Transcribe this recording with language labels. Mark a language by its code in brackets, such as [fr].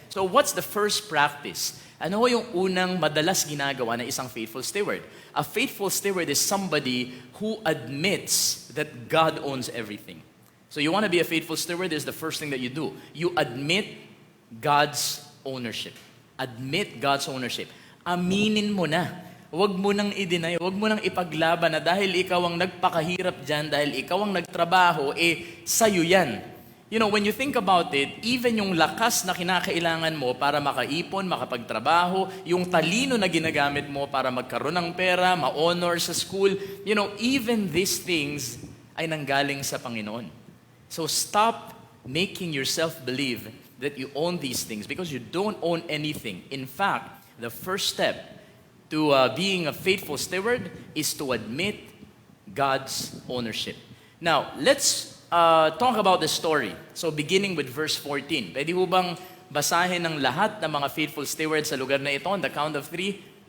[en] So what's the first practice? [tl] Ano ho yung unang madalas ginagawa ng isang faithful steward? [en] A faithful steward is somebody who admits that God owns everything. So you want to be a faithful steward, this is the first thing that you do. You admit God's ownership. Admit God's ownership. [tl] Aminin mo na. Huwag mo nang i-deny, huwag mo nang ipaglaban na dahil ikaw ang nagpakahirap dyan, dahil ikaw ang nagtrabaho, sa'yo yan. [en] When you think about it, even [tl] yung lakas na kinakailangan mo para makaipon, makapagtrabaho, yung talino na ginagamit mo para magkaroon ng pera, ma-honor sa school, [en] even these things [tl] ay nanggaling sa Panginoon. [en] So stop making yourself believe that you own these things because you don't own anything. In fact, the first step to being a faithful steward is to admit God's ownership. Now, let's talk about the story. So beginning with verse 14. [tl] Pwede ho bang basahin ng lahat ng mga faithful stewards sa lugar na ito [en] on the count of 3?